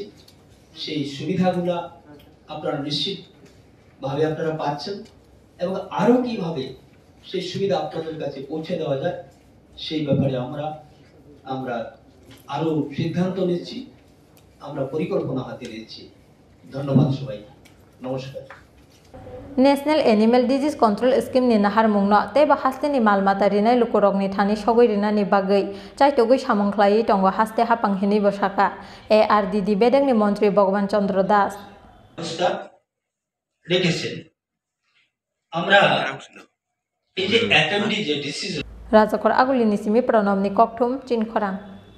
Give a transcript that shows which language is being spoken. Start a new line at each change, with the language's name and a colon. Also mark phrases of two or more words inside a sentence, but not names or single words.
Bangla: সেই সুবিধাগুলা আপনারা নিশ্চিতভাবে আপনারা পাচ্ছেন এবং আরো কিভাবে সেই সুবিধা আপনাদের কাছে পৌঁছে দেওয়া যায় সেই ব্যাপারে আমরা আরো সিদ্ধান্ত নিচ্ছি, আমরা পরিকল্পনা হাতে নিচ্ছি। ধন্যবাদ সবাই, নমস্কার।
Kok Borok: National Animal Disease Control Scheme ni nahar mungno teba hasteni malmata rinai lukurokni thani sogoi rinani bagui chaitogoi samongklai tongo haste hapang hini bosaka ARD bedekni mantri Bhagwan Chandra Das
Bangla: রেখেছেন। আমরা এই যে FMD যে ডিসিজ
Kok Borok: Rwjakha agulini simi pranamni kokthum Chin Khorang